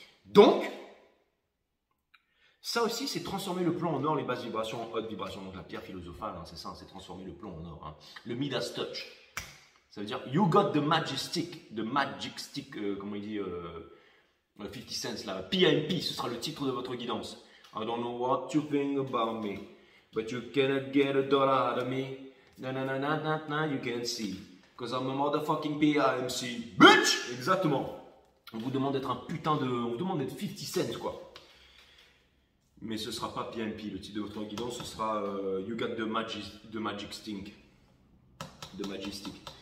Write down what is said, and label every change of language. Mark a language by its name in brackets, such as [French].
[French] Donc, ça aussi, c'est transformer le plomb en or, les basses vibrations en hautes vibrations. Donc la pierre philosophale, hein, c'est ça, c'est transformer le plomb en or. Hein. Le Midas Touch, ça veut dire [English] you got the magic stick, [French] comment il dit 50 cents là, PIP, ce sera le titre de votre guidance. [English] I don't know what you think about me, but you cannot get a dollar out of me. Na, you can't see, cause I'm a motherfucking PIMC, bitch. [French] Exactement. On vous demande d'être on vous demande d'être 50 cents quoi. Mais ce ne sera pas PMP, le titre de votre guidance, ce sera [English] You got the magic stick. The magic stick.